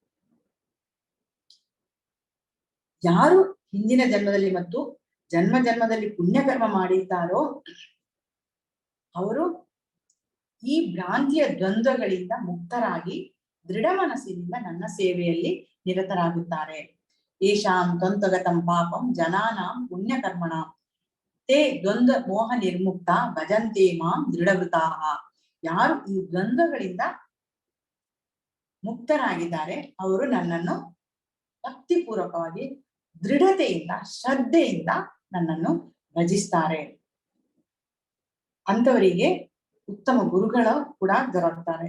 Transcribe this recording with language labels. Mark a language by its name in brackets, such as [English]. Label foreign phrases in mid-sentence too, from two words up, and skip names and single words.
[Kannada] ಯಾರು ಹಿಂದಿನ ಜನ್ಮದಲ್ಲಿ ಮತ್ತು ಜನ್ಮದಲ್ಲಿ ಪುಣ್ಯಕರ್ಮ ಮಾಡಿದ್ದಾರೋ ಅವರು ಈ ಭ್ರಾಂತಿಯ ದ್ವಂದ್ವಗಳಿಂದ ಮುಕ್ತರಾಗಿ ದೃಢ ಮನಸ್ಸಿನಿಂದ ನನ್ನ ಸೇವೆಯಲ್ಲಿ ನಿರತರಾಗುತ್ತಾರೆ. [Sanskrit] ಏಷಾಂ ದ್ವಂದ್ವಗತಂ ಪಾಪಂ ಜನಾನಾಂ ಪುಣ್ಯಕರ್ಮಣಾಂ ತೇ ದ್ವಂದ್ವ ಮೋಹ ನಿರ್ಮುಕ್ತ ಭಜಂತೆ ಮಾಂ ದೃಢವೃತಾಃ. [Kannada] ಯಾರು ಈ ದ್ವಂದ್ವಗಳಿಂದ ಮುಕ್ತರಾಗಿದ್ದಾರೆ ಅವರು ನನ್ನನ್ನು ಭಕ್ತಿಪೂರ್ವಕವಾಗಿ ದೃಢತೆಯಿಂದ ಶ್ರದ್ಧೆಯಿಂದ ನನ್ನನ್ನು ಭಜಿಸ್ತಾರೆ. ಅಂತವರಿಗೆ ಉತ್ತಮ ಗುರುಗಳು ಕೂಡ ದೊರಕ್ತಾರೆ.